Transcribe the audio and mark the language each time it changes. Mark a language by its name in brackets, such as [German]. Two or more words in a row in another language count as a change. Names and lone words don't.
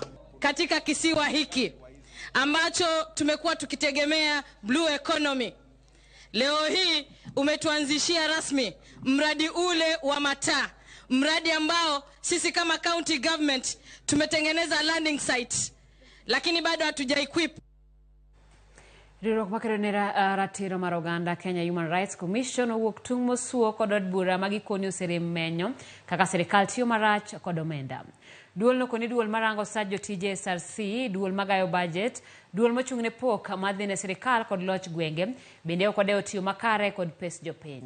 [Swahili] Katika kisiwa hiki ambacho tumekuwa tukitegemea [English] blue economy, [Swahili] leo hii umetuanzishia rasmi mradi ule wa mataa, mradi ambao sisi kama [English] county government [Swahili] tumetengeneza [English] landing site, [Swahili] lakini bado hatuja-equip. [Luo (Kenya and Tanzania)] Riwruok makeronera ratiro mar oganda Kenya Human Rights Commission owuok tung' mosuo kod od bura magikoni oserem menyo kaka sirikal tiyo marach kod omenda. Duol nokoni duol marango sach jotije SRC, duol magayo budget, duol mochung'ne pok madhine sirikal kod loch gwenge, bende ok odewo tiyo makare kod pes jopiny.